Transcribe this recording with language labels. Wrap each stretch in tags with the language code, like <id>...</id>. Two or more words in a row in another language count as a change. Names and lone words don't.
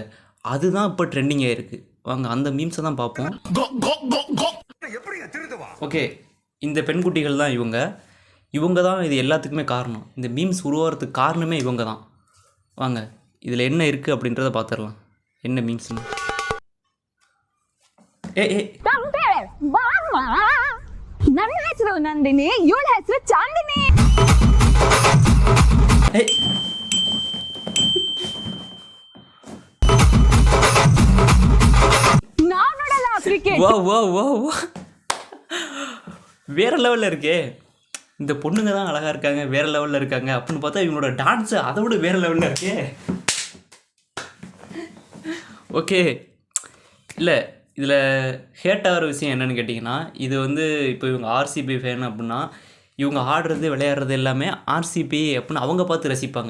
<ta>அதுதான் இப்போ ட்ரெண்டிங் ஆகிருக்கு. வாங்க அந்த மீம்ஸை தான் பார்ப்போம். ஓகே, இந்த பெண்குட்டிகள் தான் இவங்க தான் இது எல்லாத்துக்குமே காரணம். இந்த மீம்ஸ் உருவாகிறதுக்கு காரணமே இவங்க தான். வாங்க இதில் என்ன இருக்குது அப்படின்றத பார்த்துடலாம். என்ன மீம்ஸ்னு.</ta> <kn>ನನ್ನ ಹೆಸರು ನಂದಿನಿ, ಇವಳ ಹೆಸರು ಚಾಂದಿನಿ. நான் ನೋಡಲ್ಲ ಕ್ರಿಕೆಟ್.</kn> <ta>வேற லெவலில் இருக்கே. இந்த பொண்ணுங்க தான் அழகாக இருக்காங்க, வேற லெவலில் இருக்காங்க அப்படின்னு பார்த்தா இவங்களோட டான்ஸு அதை விட வேற லெவலில் இருக்கே. ஓகே, இல்லை இதில் ஹேட் ஆகிற விஷயம் என்னென்னு கேட்டிங்கன்னா, இது இப்போ இவங்க ஆர்சிபி ஃபேன் அப்படின்னா இவங்க ஆடுறது விளையாடுறது எல்லாமே ஆர்சிபி அப்படின்னு அவங்க பார்த்து ரசிப்பாங்க.</ta>